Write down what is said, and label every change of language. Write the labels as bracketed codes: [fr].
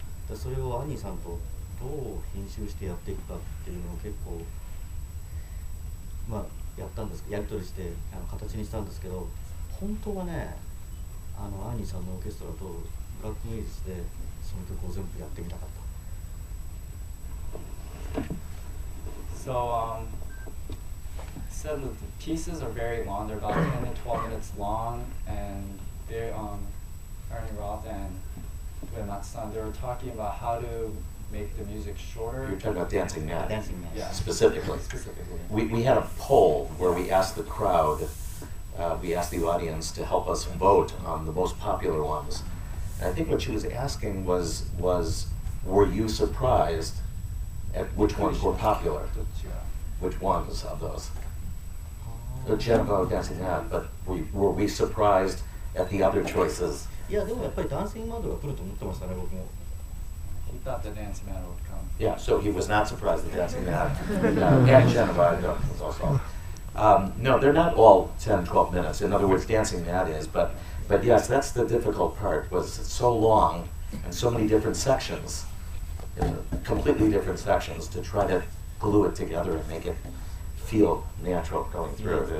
[ja] でそれをアニーさんとどう編集してやっていくかっていうのを結構まあやったんですけど、やり取りして形にしたんですけど、本当はね、アニーさんのオーケストラとブラックメイズでその曲を全部やってみたかった。 [en] So, said that the pieces are very long. They're about 10 to 12 minutes long, and they're Arnie Roth and Uematsu, they were talking about how to make the music shorter. You're talking about Dancing Mad. Dancing Mad. Yeah. Specifically. We had a poll where we asked the crowd, we asked the audience to help us vote on the most popular ones. And I think what she was asking was were you surprised at which ones were popular? Which ones of those? Geneva, Dancing Mad, but were we surprised at the other choices? [ja] いやでもやっぱりダンシングマドが来ると思ってましたね、僕も。 [en] He thought the Dancing Mad would come. Yeah, so he was not surprised at Dancing Mad. And Geneva was also. No, they're not all 10, 12 minutes. In other words, Dancing Mad is, but yes, that's the difficult part, was it's so long and so many different sections, completely different sections, to try to glue it together and make it feel natural going through.